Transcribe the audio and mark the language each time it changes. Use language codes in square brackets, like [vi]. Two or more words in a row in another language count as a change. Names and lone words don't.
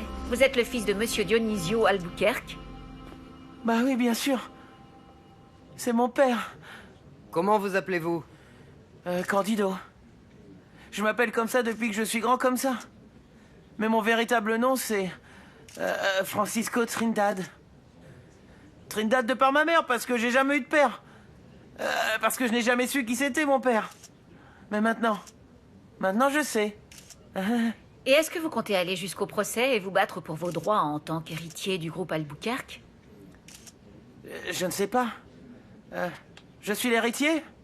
[fr] Vous êtes le fils de Monsieur Dionisio Albuquerque? Bah oui, bien sûr. C'est mon père. Comment vous appelez-vous? Candido. Je m'appelle comme ça depuis que je suis grand comme ça. Mais mon véritable nom, c'est... Francisco Trindade. Trindade de par ma mère, parce que j'ai jamais eu de père. Parce que je n'ai jamais su qui c'était, mon père. Mais maintenant je sais. Et est-ce que vous comptez aller jusqu'au procès et vous battre pour vos droits en tant qu'héritier du groupe Albuquerque? Je ne sais pas. Je suis l'héritier?